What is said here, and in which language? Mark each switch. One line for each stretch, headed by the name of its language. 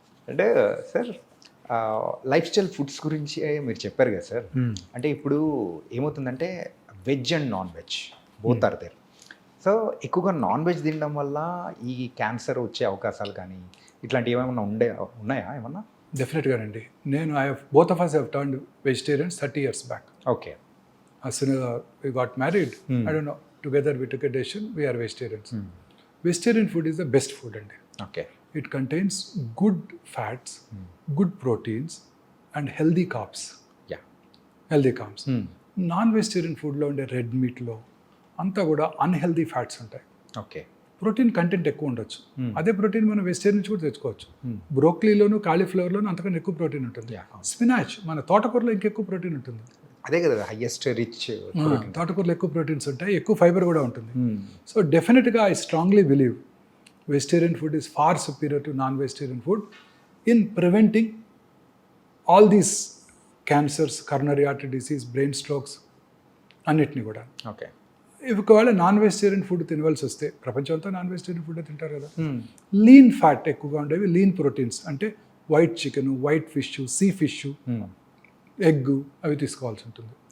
Telugu: అంటే sir life style foods గురించి మీరు చెప్పారు కదా సార్. అంటే ఇప్పుడు ఏమవుతుందంటే
English: Veg and non veg both are there.
Telugu: So ఎక్కువగా నాన్ వెజ్ తినడం వల్ల ఈ క్యాన్సర్ వచ్చే అవకాశాలు కానీ ఇట్లాంటివి ఏమైనా ఉన్నాయా ఏమన్నా? డెఫినెట్గానండి. నేను
English: Both of us have turned vegetarians 30 years back. Okay. As soon as we got married, I don't know, together we took a decision, we are vegetarians. Vegetarian food is the best food అండి. Okay. It contains good fats, good proteins and healthy carbs. Yeah. Healthy carbs.
Telugu: Non-vegetarian ఫుడ్లో ఉండే red మీట్లో అంతా కూడా unhealthy fats ఉంటాయి.
English: Okay.
Telugu: Protein content ఎక్కువ ఉండొచ్చు. అదే ప్రోటీన్ మనం వెజిటేరియన్ నుంచి కూడా తెచ్చుకోవచ్చు. బ్రోక్లీలోను కాలీఫ్లవర్లోను అంతకన్నా ఎక్కువ ప్రోటీన్ ఉంటుంది. స్పినాచ్ మన తోటకూరలో ఇంకెక్కువ ప్రోటీన్ ఉంటుంది. అదే కదా హైయెస్ట్ రిచ్. తోటకూరలో ఎక్కువ ప్రోటీన్స్ ఉంటాయి, ఎక్కువ ఫైబర్ కూడా ఉంటుంది.
English: so డెఫినెట్గా I strongly believe vegetarian food is far superior to non-vegetarian food in preventing all these cancers, coronary artery disease, brain strokes
Telugu: అన్నిటిని కూడా.
English: Okay.
Telugu: ఒకవేళ నాన్ వెజిటేరియన్ ఫుడ్ తినవలసి వస్తే, ప్రపంచం అంతా నాన్ వెజిటేరియన్ ఫుడ్ తింటారు కదా, లీన్ ఫ్యాట్ ఎక్కువగా ఉండేవి, లీన్ ప్రోటీన్స్ అంటే white chicken, white fish, sea fish, egg అవి తీసుకోవాల్సి ఉంటుంది.